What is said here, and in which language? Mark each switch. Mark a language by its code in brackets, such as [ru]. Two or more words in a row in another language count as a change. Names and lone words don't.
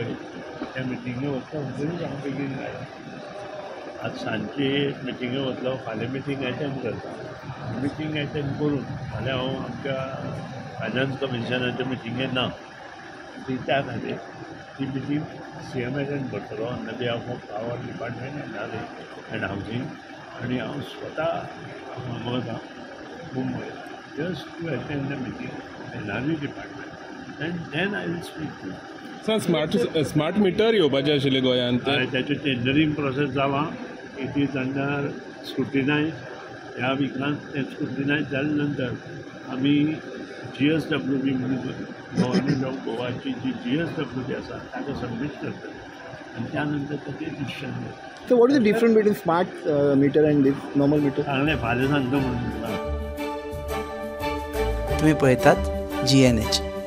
[kok] त्या मिटिंगे वचता म्हणटरीच हांव बेगीन आयला. आज सांजचे मिटिंगे वतलो फाल्यां [en] meeting attend [kok] करता. [en] meeting attend [kok] करून फाल्यां हांव आमच्या फायनान्स कमिशनाच्या मिटिंगेक ना त्या खातीर ती मिटींग CM एटेंड करतलो [en] on the behalf of our department and housing. [kok] आणि हांव स्वता वता मुंबय [en] just to attend the meeting NRE department and then I will speak to. [kok] सर [en] smart meter [kok] येवपाचे आशिल्ले गोंयांत. [en] त्याचे tendering process जाला. it is under scrutinise. [kok] ह्या विकांत ते स्क्रुटिनायज जाले नंतर आमी GSWB म्हणजे [en] government of [kok] गोवाची जी GSWB आसा ताका सबमीट करतले आणि त्यानंतर ताचें डिसिशन घेतले. [en] So what is the difference between smart meter and this normal meter? [kok] सांगलें फाल्यां सांगता म्हणून. तुम्ही पळयतात GNH.